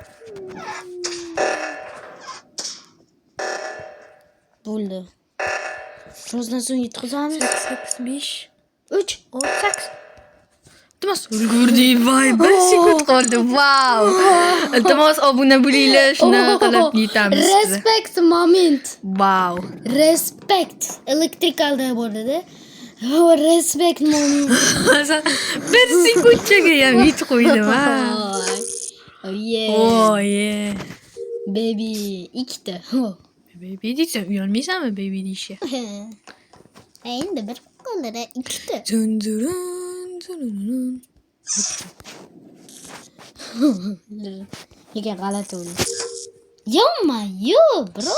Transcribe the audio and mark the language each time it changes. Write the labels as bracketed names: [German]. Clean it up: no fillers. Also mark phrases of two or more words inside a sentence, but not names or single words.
[Uzbek] Bo'ldi. Birozdan so'ng yutqizamiz. 8 5 3 6 8. Iltimos ulgurdik. Voy, 1 sekund qoldi. Wow. Iltimos obuna bo'linglar, shunaqa qilib yetamiz biza. [English] Respect moment. Wow. Respect. [Uzbek] Elektrikalda bo'ldi-da. [English] Respect moment. [Uzbek] Sen 1 sekundchaga ham yetib qo'ydim ha. [English] Oh yeah. Oh yeah. Baby. [Uzbek] Ikkita. Baby deysan, uyalmaysanmi baby deyishga? Endi bir qo'lida ikkita. Dun. Nega g'alati bo'ldi? [English] Yo, bro.